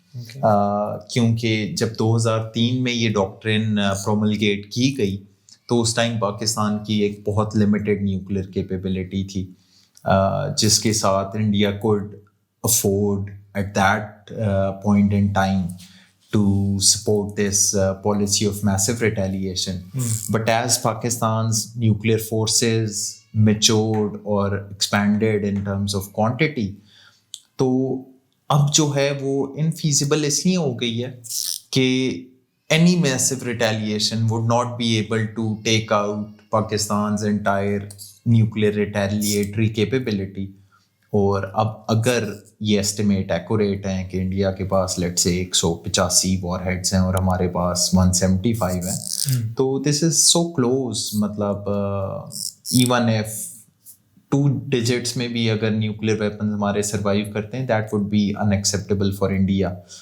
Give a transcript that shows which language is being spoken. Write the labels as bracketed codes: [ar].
[hi] क्योंकि जब 2003 में ये डॉक्ट्रिन प्रोमलगेट की गई तो उस टाइम पाकिस्तान की एक बहुत लिमिटेड न्यूक्लियर कैपेबिलिटी थी, जिसके साथ India [en] could afford at that point in time to support this policy of massive retaliation. But as Pakistan's nuclear forces matured or expanded in terms of quantity, [hi] तो अब जो है वो [en] infeasible [hi] इसलिए हो गई है कि [en] any massive retaliation would not be able to take out Pakistan's entire nuclear retaliatory capability. [hi] और अब अगर ये एस्टिमेट एक्यूरेट हैं कि इंडिया के पास लेट्स से 185 वॉरहेड्स हैं और हमारे पास 175 हैं, तो [en] this is so close, [hi] मतलब इवन इफ 2 digits में भी अगर न्यूक्लियर वेपन्स हमारे सर्वाइव करते हैं, [en] That would be unacceptable for India.